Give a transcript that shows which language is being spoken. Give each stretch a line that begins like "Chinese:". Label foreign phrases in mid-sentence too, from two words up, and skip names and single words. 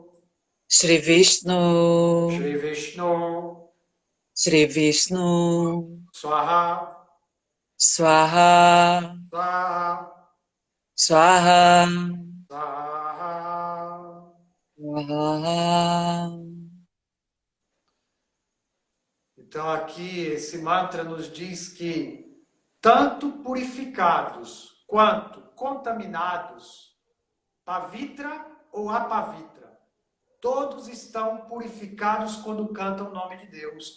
Sanskrit: श्री विष्णु श्री विष्णु श्री विष्णु Swaha Swaha Swaha Swaha Swaha. Swaha.
Portuguese: Então aqui esse mantra nos diz que tanto purificados quanto contaminados, pavitra ou apavitra, todos estão purificados quando cantam o nome de Deus.